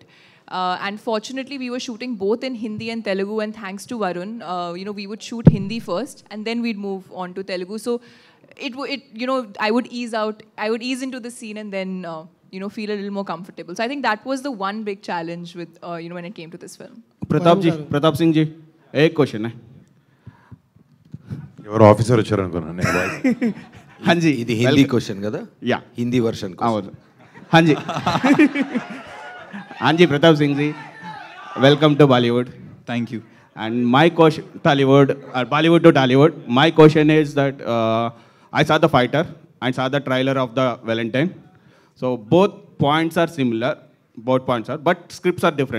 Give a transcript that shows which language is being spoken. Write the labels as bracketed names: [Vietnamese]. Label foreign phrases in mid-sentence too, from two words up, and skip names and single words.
[English] And fortunately, we were shooting both in Hindi and Telugu, and thanks to Varun, we would shoot Hindi first, and then we'd move on to Telugu. So I would ease into the scene and then feel a little more comfortable. So I think that was the one big challenge with when it came to this film. [Hindi] Pratap Singh ji, एक क्वेश्चन है. [Telugu] ఎవరు ఆఫీసర్ వచ్చారు అనుకున్నాను. [Hindi] हाँ जी, [Telugu] ఇది హిందీ క్వశ్చన్ కదా? యా, హిందీ వర్షన్. అవును. [Hindi] हाँ जी. हाँ जी, Pratap Singh ji, [English] welcome to Bollywood. Thank you. And my question, Bollywood to Tollywood. My question is that I saw the fighter, I saw the trailer of the Valentine. So both points are similar, but scripts are different.